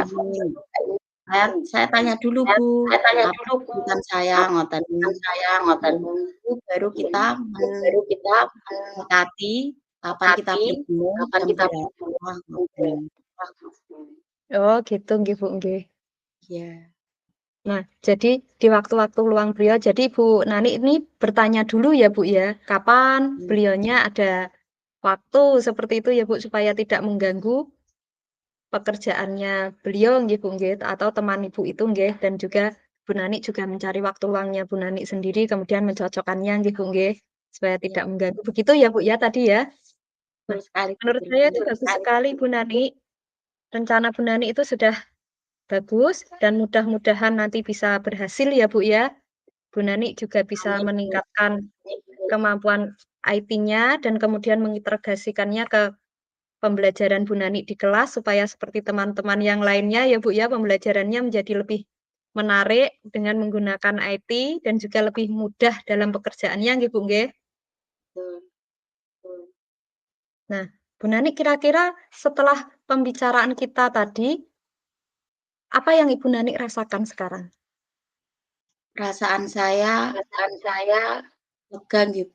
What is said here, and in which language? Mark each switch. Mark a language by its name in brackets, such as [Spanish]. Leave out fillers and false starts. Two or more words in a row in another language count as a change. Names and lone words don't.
[Indonesian] ini." ini. Saya tanya dulu, Bu, Saya tanya "Apa dulu, Bu, kesulitan saya?" apa Ngoten. kesulitan saya, ngoten. Itu baru kita Baru kita mendekati kapan kita mendekati bertemu, kapan jam kita berapa, bertemu. ngoten. Oh, gitu nggih, Bu, nggih. Iya, Nah, jadi di waktu-waktu luang beliau, jadi Ibu Nani ini bertanya dulu ya, Bu, ya, kapan iya, beliaunya ada waktu seperti itu ya, Bu, supaya tidak mengganggu pekerjaannya beliau nggih, Bu, nggih, atau teman Ibu itu nggih, dan juga Bu Nani juga mencari waktu luangnya Bu Nani sendiri, kemudian mencocokkannya nggih, Bu, nggih, supaya iya, tidak mengganggu. Begitu ya, Bu, ya, tadi ya? betul Nah, sekali, Bu menurut saya Sylvie. itu bagus sekali Bu Nani, rencana Bu Nani itu sudah bagus dan mudah-mudahan nanti bisa berhasil ya, Bu, ya. Bu Nani juga bisa Amin, Bu. meningkatkan kemampuan IT-nya dan kemudian mengintegrasikannya ke pembelajaran Bu Nani di kelas supaya seperti teman-teman yang lainnya ya, Bu, ya, pembelajarannya menjadi lebih menarik dengan menggunakan IT dan juga lebih mudah dalam pekerjaannya nggih, Bu, nggih. Betul. Nah, Bu Nani kira-kira setelah pembicaraan kita tadi, apa yang Ibu Nani rasakan sekarang? Perasaan saya Perasaan saya lega nggih, Bu.